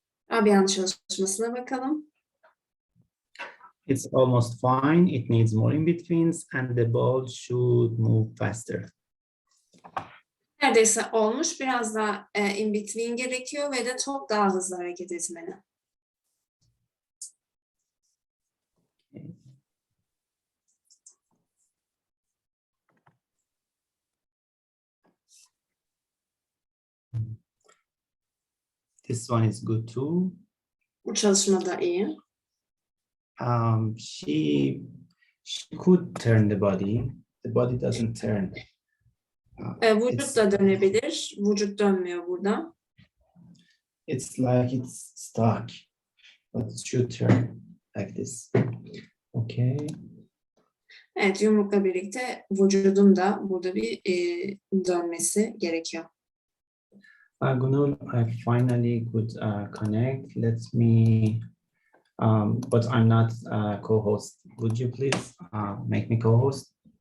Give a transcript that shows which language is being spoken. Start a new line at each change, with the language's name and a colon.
Turkish: Rabia'nın çalışmasına bakalım.
English: It's almost fine. It needs more in-betweens and the ball should move faster.
Turkish: Neredeyse olmuş. Biraz daha in between gerekiyor ve de top daha hızlı hareket etmeli.
English: This one is good too.
Turkish: Bu çalışma da iyi.
English: She could turn the body. The body doesn't turn.
Turkish: Vücut da dönebilir. Vücut dönmüyor burada.
English: It's like it's stuck, but it should turn like this. Okay.
Turkish: Evet, yumrukla birlikte vücudun da burada bir dönmesi gerekiyor.
English: Gunul, I finally could connect. Let me, but I'm not co-host. Would you please make me co-host?